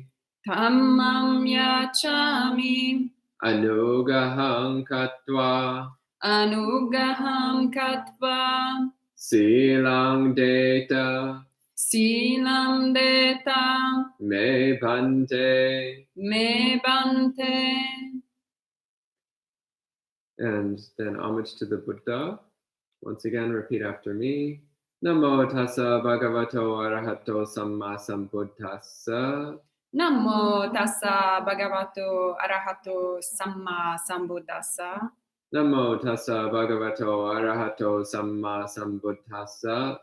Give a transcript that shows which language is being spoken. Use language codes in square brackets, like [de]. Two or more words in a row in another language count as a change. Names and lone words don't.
[pi] Dhammam yachami. Anugaham katva. Anugaham katva. Silang deta. Silam deta. Me bhante. Me bhante. [en] And then homage to the Buddha. Once again, repeat after me. [pi] Namo tassa bhagavato arahato samma sambuddhassa. Namo tassa bhagavato arahato samma sambuddhassa. Namo tassa bhagavato arahato samma sambuddhassa.